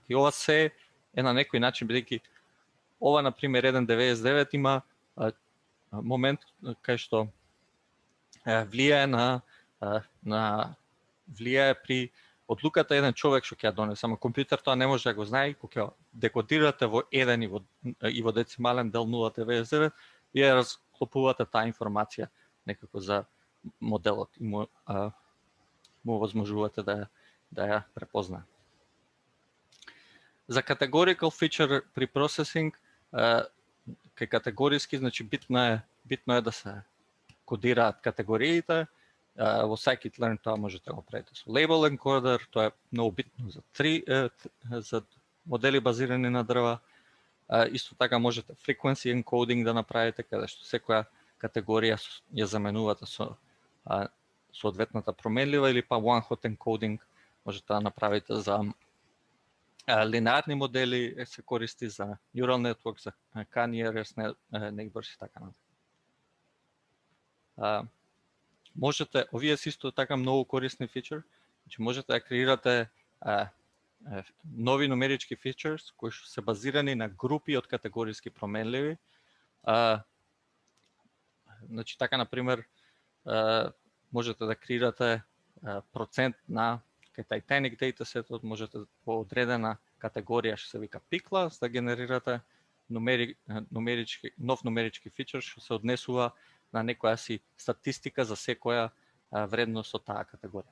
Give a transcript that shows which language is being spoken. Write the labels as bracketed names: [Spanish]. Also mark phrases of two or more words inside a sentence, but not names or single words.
[Macedonian] И ова се е на некој начин, бидејќи ова, на пример, 1,99 има момент кај што влијае влијае при одлуката еден човек што ќе ја донесе, само компјутер тоа не може да го знае, кога ќе декодирате во 1 и во децимален дел 0,99, вие разклопувате таа информација некако за моделот и му возможувате да ја препознае. За [English] categorical feature [Macedonian] при processing, кај категориски, значи битно е да се кодираат категориите. Во scikit-learn тоа можете да го правите со [English] label encoder, [Macedonian] тоа е многу битно за модели базирани на дрва. Исто така можете [English] frequency encoding [Macedonian] да направите, каде што секоја категорија ја заменувате со соодветната променлива, или па [English] one-hot encoding [Macedonian] можете да направите за линеарни модели, се користи за [English] neural network, [Macedonian] за [English] k-nearest neighbors [Macedonian] и така натаму. Можете, овие се исто така многу корисни фичер, значи можете да креирате нови нумерички фичерс кои се базирани на групи од категориски променливи. Значи така, на пример, можете да креирате процент на кај Titanic datasетот, можете по одредена категорија што се вика пикла, да генерирате нов нумерички фичер што се однесува на некоја си статистика за секоја вредност од таа категорија.